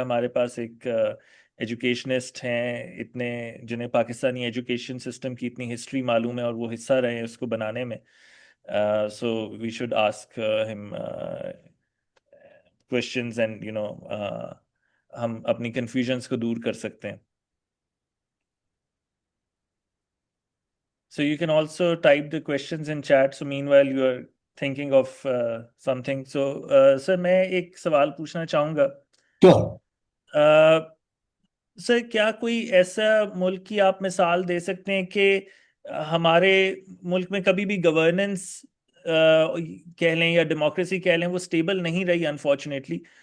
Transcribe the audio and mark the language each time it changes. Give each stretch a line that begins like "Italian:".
Hindi: हमारे पास एक एजुकेशनिस्ट हैं इतने, जिन्हें पाकिस्तानी एजुकेशन सिस्टम की इतनी हिस्ट्री मालूम है और वो हिस्सा रहे हैं उसको बनाने में.
English: so we should ask him questions and
Hindi: हम अपनी कन्फ्यूजन्स को दूर कर सकते हैं.
English: So you can also type the questions in chat. So meanwhile you are thinking of something.
Hindi: So sir, मैं एक सवाल पूछना चाहूँगा.
English: Sure.
Hindi: सर, क्या कोई ऐसा मुल्क की आप मिसाल दे सकते हैं कि हमारे मुल्क में कभी भी गवर्नेंस कह लें या डेमोक्रेसी कह लें, वो स्टेबल नहीं रही अनफॉर्चुनेटली.